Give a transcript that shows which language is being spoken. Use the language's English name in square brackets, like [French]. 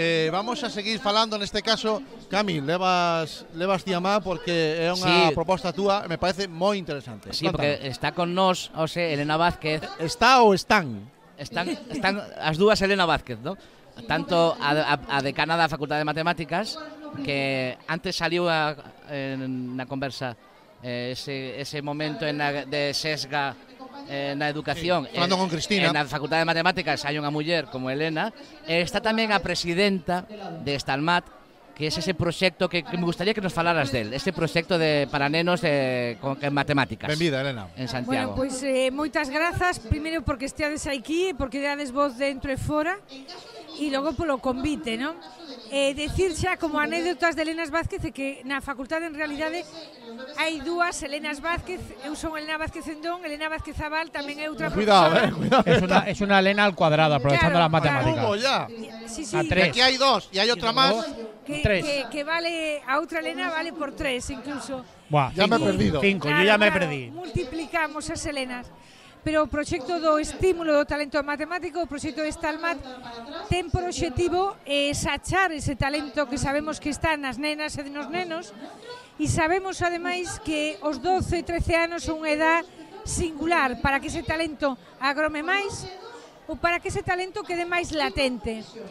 [Galician] Vamos a seguir falando neste caso. Cami, levas diamá porque é unha proposta túa, me parece moi interesante. Sí, porque está con nós, Elena Vázquez. Está ou están? Están as dúas Elena Vázquez, ¿no? Tanto a decana da Facultade de Matemáticas, que antes saliu na conversa ese momento de sesga na educación, falando con Cristina. Na Facultade de Matemáticas hai unha muller como Elena. Está tamén a presidenta de Stalmat, que é ese proxecto que me gustaría que nos falaras del, ese proxecto para nenos con matemáticas. Benvida, Elena. En Santiago. Bueno, pois moitas grazas, primeiro porque esteades aquí, porque dades voz dentro e fora, e logo polo convite, non? Decir xa como anécdotas de Elena Vázquez que na facultade en realidade hai dúas Elenas Vázquez. Eu son Elena Vázquez Endón, Elena Vázquez Zabal tamén é outra profesora. [Spanish] Cuidado, es una Elena al cuadrado, aprovechando las matemáticas. Ya. Sí. A tres. [Galician] Aquí hai dos e hai outra máis. Que vale, a outra Elena vale por 3 incluso. Buah, [Spanish] ya me he perdido. 5, yo ya me perdí. [Galician] Multiplicamos as Elenas. Pero o proxecto do estímulo do talento matemático, o proxecto de Stalmat, ten por obxectivo sachar ese talento que sabemos que está nas nenas e nos nenos, e sabemos ademais que os 12 e 13 anos son unha edad singular para que ese talento agrome máis ou para que ese talento quede máis latente.